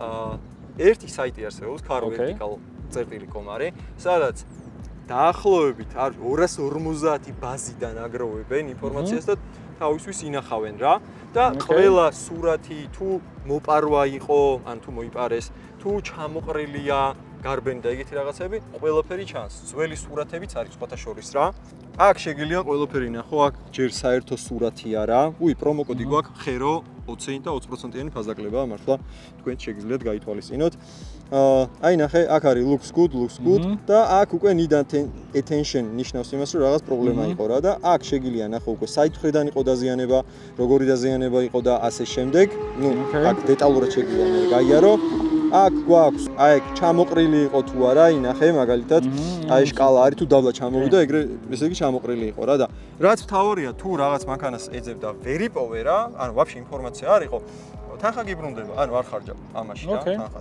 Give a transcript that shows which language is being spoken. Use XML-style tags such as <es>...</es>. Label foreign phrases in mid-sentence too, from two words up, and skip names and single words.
<ka>ერთი საიტი არსებობს, carvertical.com არის, სადაც დაახლოებით 250 ბაზიდან აგროვებენ ინფორმაციას და თავისთვის ინახავენ რა და ყველა სურათი თუ მოპარვა იყო, ან თუ მოიპარეს, თუ ჩამოყრილია, გარბენი და ეგეთი რაღაცები, ყველაფერი ჩანს. ძველი სურათებიც არის სხვათა შორის რა. აქ შეგიძლია ყველაფერი ნახო, აქ ჯერ საერთო სურათი არა. პრომო კოდი გვაქვს ხერო 20 და 20%-იანი ფასდაკლება, მართლა თქვენ შეგიძლიათ გაითვალისწინოთ. აი ნახე, აქ არის</ka> <en>looks good</en> <ka>და აქ უკვე</ka> <en>need attention</en> <ka>ნიშნავს იმას, რომ რაღაც პრობლემა იყო რა და აქ შეგიძლია ნახო უკვე საით მხრიდან იყო დაზიანება, როგორი დაზიანება იყო და ასე შემდეგ. ნუ აქ დეტალურად შეგიძლია გაიარო. აქ გვაქვს, აი ეგ ჩამოყრილი იყო თუ არა, ინახე მაგალითად, აი შკალა არის თუ დაბლა ჩამოვიდა, ეგრე ესე იგი ჩამოყრილი იყო რა და რაც მთავარია თუ რაღაც მანქანას ეძებდა ვერ იპოვე რა, ანუ ვაფშე ინფორმაცია არ იყო, თანხა გიბრუნდება, ანუ არ ხარჯავ ამაში რა, თანხას.</ka>